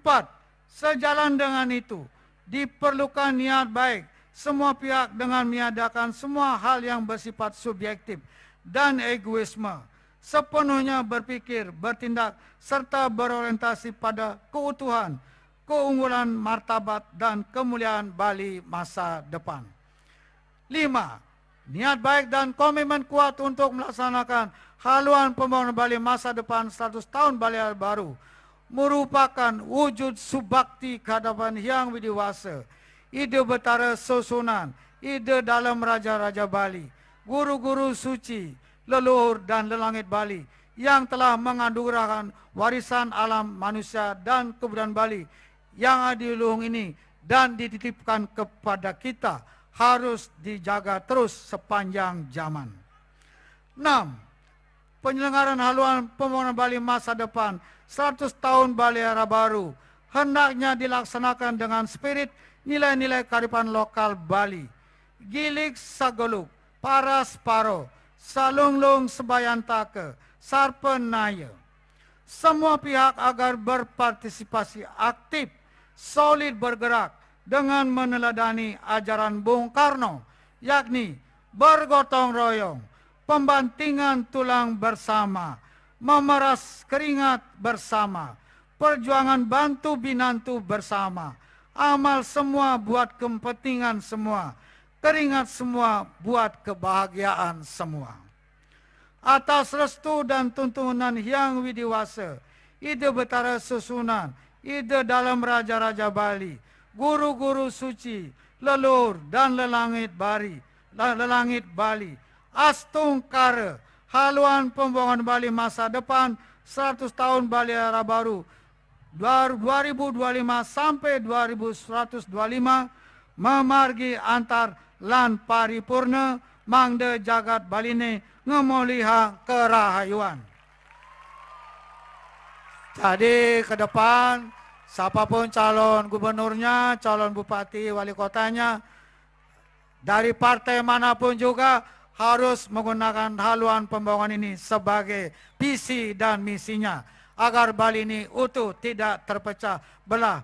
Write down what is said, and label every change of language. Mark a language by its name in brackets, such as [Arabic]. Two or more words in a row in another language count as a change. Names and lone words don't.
[Indonesian] Sejalan dengan itu, diperlukan niat baik semua pihak dengan meniadakan semua hal yang bersifat subjektif dan egoisme, sepenuhnya berpikir, bertindak, serta berorientasi pada keutuhan, keunggulan, martabat, dan kemuliaan Bali masa depan. 5. Niat baik dan komitmen kuat untuk melaksanakan haluan pembangunan Bali masa depan 100 tahun Bali baru merupakan wujud subakti kehadapan yang widiwasa, ide betara susunan, ide dalam raja-raja Bali, guru-guru suci, leluhur dan lelangit Bali yang telah menganugerahkan warisan alam manusia dan kebudayaan Bali yang adiluhung ini dan dititipkan kepada kita harus dijaga terus sepanjang zaman. 6. Penyelenggaraan haluan pembangunan Bali masa depan 100 tahun Bali era baru hendaknya dilaksanakan dengan spirit nilai-nilai kearifan lokal Bali. [Balinese] Gilig Sagoluk, Paras Paro, Salunglung Sebayantake, Sarpenaya. [Indonesian] Semua pihak agar berpartisipasi aktif, solid bergerak dengan meneladani ajaran Bung Karno, yakni bergotong royong, pembantingan tulang bersama, memeras keringat bersama, perjuangan bantu binantu bersama, amal semua buat kepentingan semua, keringat semua buat kebahagiaan semua. Atas restu dan tuntunan yang widiwasa, ide betara susunan, ide dalam raja-raja Bali, guru-guru suci, leluhur dan lelangit Bali, Astungkara, haluan pembangunan Bali masa depan 100 tahun Bali era baru 2025 sampai 2125 [Balinese] memargi antar lan paripurna mangde jagat Baline ngemuliha kerahayuan. [Indonesian] Jadi ke depan siapapun calon gubernurnya, calon bupati, wali kotanya dari partai manapun juga harus menggunakan haluan pembangunan ini sebagai visi dan misinya agar Bali ini utuh, tidak terpecah belah.